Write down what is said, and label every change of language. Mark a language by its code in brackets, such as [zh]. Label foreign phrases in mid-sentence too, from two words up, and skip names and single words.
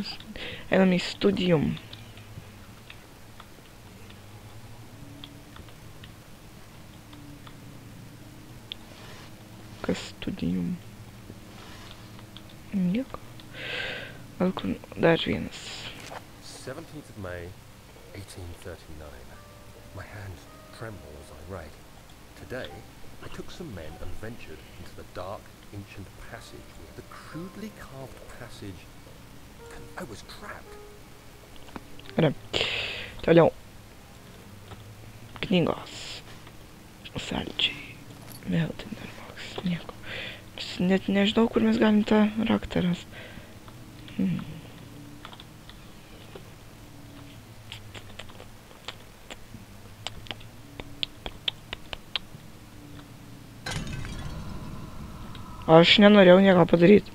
[lt] Einam į studijum. Kas studijum? Nieko. Gal kur dar vienas. [en] 17th of May, 1839. My hands tremble as I write. Today, I took some men and ventured into the dark, ancient passage where the crudely carved passage... I was trapped. [lt] Gerai. Toliau. Knygos. Saldžiai. Vėl Tinderbox. Nieko. Net nežinau, kur mes galim tą raktą rast. Aš nenorėjau nieko padaryti.